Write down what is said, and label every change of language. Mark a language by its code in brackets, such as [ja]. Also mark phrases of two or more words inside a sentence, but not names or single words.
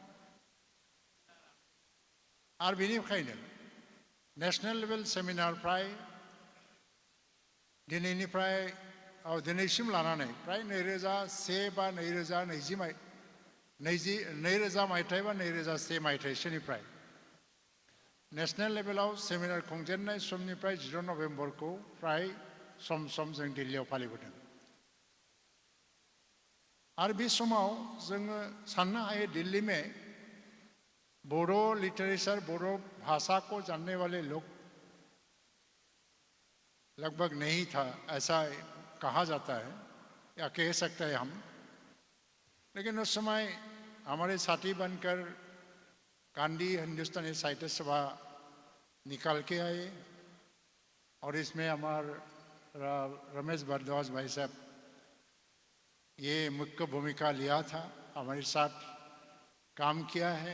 [brx] आरो बेनिखायनो [en] national level seminar [brx] फ्राय दिनैसिम लानानै फ्राय 2001 बा 2020 मायथाइ बा 2001 मायथाइसोनिफ्राय नेशनेल लेभेलाव सेमिनार खुंजेननाय समनिफ्राय 14 नभेम्बरखौ फ्राय सम सम जों दिल्लीयाव फालिबोदों। आरो बे समाव जोङो साननो हायो [hi] दिल्ली में बोडो लिटरेचर, बोडो भाषा को जानने वाले लोग लगभग नहीं था, ऐसा कहा जाता है या कह सकते हैं हम। लेकिन उस समय हमारे साथी बनकर गांधी हिंदुस्तानी साहित्य सभा निकाल के आए और इसमें हमारे रमेश भारद्वाज भाई साहब ये मुख्य भूमिका लिया था, हमारे साथ काम किया है।